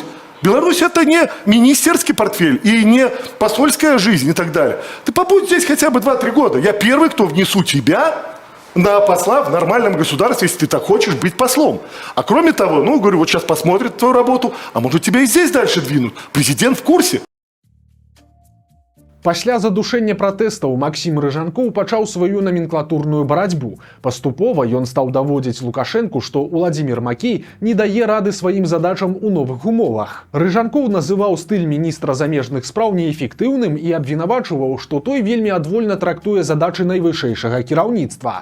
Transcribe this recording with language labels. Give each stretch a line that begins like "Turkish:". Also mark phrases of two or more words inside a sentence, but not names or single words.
Russian: Беларусь — это не министерский портфель и не посольская жизнь и так далее. Ты побудь здесь хотя бы 2-3 года. Я первый, кто внесу тебя на посла в нормальном государстве, если ты так хочешь быть послом. А кроме того, ну, говорю, вот сейчас посмотрят твою работу, а может тебя и здесь дальше двинут. Президент в курсе.
Belarusian: Пасля задушэння пратэстаў Максім Рыжанкоў пачаў сваю наменклатурную барацьбу. Паступова ён стаў даводзіць Лукашэнку, што Уладзімір Макей не дае рады сваім задачам у новых умовах. Рыжанкоў называў стыль міністра замежных спраў неэфектыўным і абвінавачваў, што той вельмі адвольна трактуе задачы найвышэйшага кіраўніцтва.